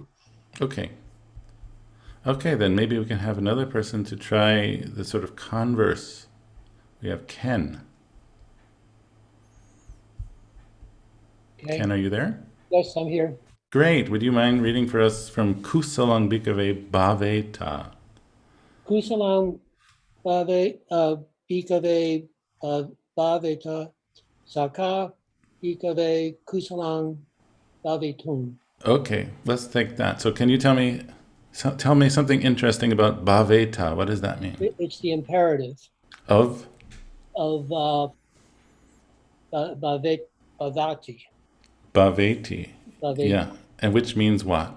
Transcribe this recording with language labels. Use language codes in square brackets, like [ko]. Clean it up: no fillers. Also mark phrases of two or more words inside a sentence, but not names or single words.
[en] Okay. Okay, then maybe we can have another person to try the sort of converse. We have Ken. Okay. Ken, are you there? Yes, I'm here. Great. Would you mind reading for us from [pi] Kusalang Bhikkhave Bhaveta? Kusalang Bhikkhave Bhaveta Saka Bhikkhave Kusalang Bhavetum. [en] Okay, let's take that. So can you tell me something interesting about Bhaveta? What does that mean? It's the imperative. Of Bhavati. Bhaveti. Yeah. And which means what?